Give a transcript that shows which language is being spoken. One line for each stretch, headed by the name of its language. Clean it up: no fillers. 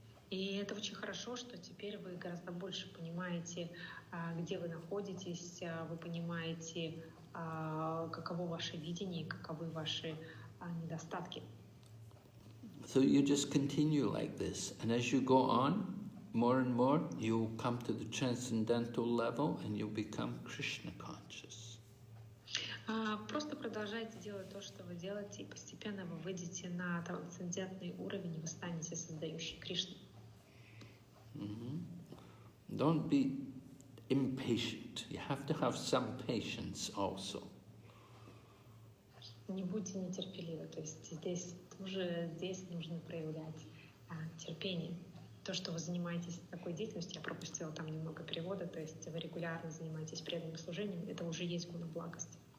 Russian: И это очень хорошо, что теперь вы гораздо больше понимаете, где вы находитесь, вы понимаете, каково ваше видение, каковы ваши недостатки.
English: So you just continue like this, and as you go on, more and more, you'll come to the transcendental level, and you'll become Kṛṣṇa conscious.
Russian: Просто продолжайте делать то, что вы делаете, и постепенно вы выйдете на трансцендентный уровень, и вы станете создающей Кришну.
English: Don't be impatient. You have to have some patience also.
Russian: Не будьте нетерпеливы, то есть здесь нужно проявлять терпение. То, что вы занимаетесь такой деятельностью, я пропустила там немного перевода, то есть вы регулярно занимаетесь преданным служением, это уже есть гуна благости.